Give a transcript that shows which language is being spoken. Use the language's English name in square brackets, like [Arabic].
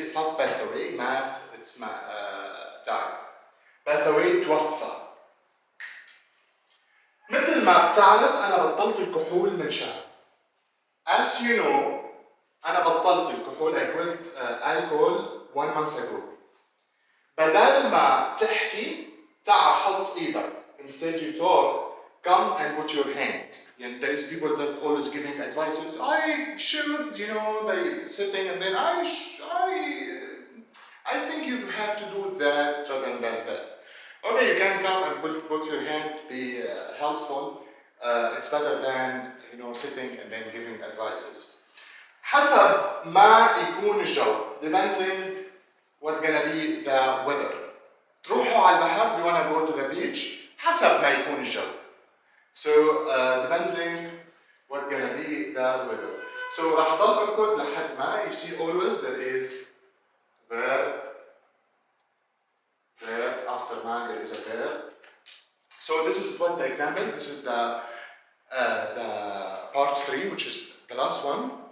[English] It's not passed away, [Arabic] مات, [English] it's died. Passed away, [Arabic] توفى. مثل ما بتعرف أنا بطلت الكحول من شهر. [English] As you know, [Arabic] أنا بطلت الكحول, [English] I quit alcohol 1 month ago. [Arabic] بدل ما تحكي تعال حط إيدك. [English] Instead you talk, come and put your hand. And there is people that always giving advices. I should, they sitting and then I think you have to do that rather than that. Okay, you can come and put your hand, be helpful. It's better than sitting and then giving advices. [Arabic] حسب ما يكون الجو, [English] depending what's gonna be the weather. [Arabic] تروحوا على البحر, [English] you wanna go to the beach, [Arabic] حسب ما يكون الجو. [English] So depending what's gonna be the weather. So [Arabic] راح ضل أركض لحد ما, [English] you see always there is verb, after ma there is a verb. So this was the examples. This is the part 3, which is the last one.